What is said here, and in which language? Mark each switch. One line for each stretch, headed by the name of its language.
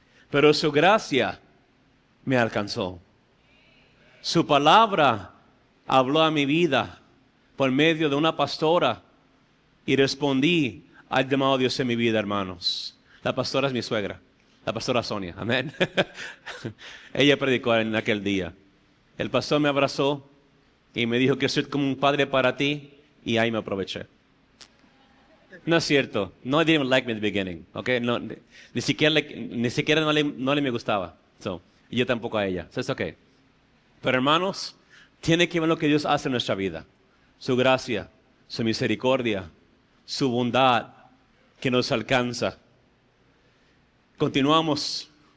Spanish: Pero su gracia me alcanzó. Su palabra habló a mi vida por medio de una pastora y respondí al llamado de Dios en mi vida, hermanos. La pastora es mi suegra, la pastora Sonia, amén. Ella predicó en aquel día. El pastor me abrazó y me dijo que soy como un padre para ti, y ahí me aproveché.
English: No es cierto, no didn't like me at the beginning, okay?
Spanish: No, ni siquiera no le me gustaba. Y yo tampoco a ella. So it's okay. Pero hermanos, tiene que ver lo que Dios hace en nuestra vida. Su gracia, su misericordia, su bondad que nos alcanza. Continuamos.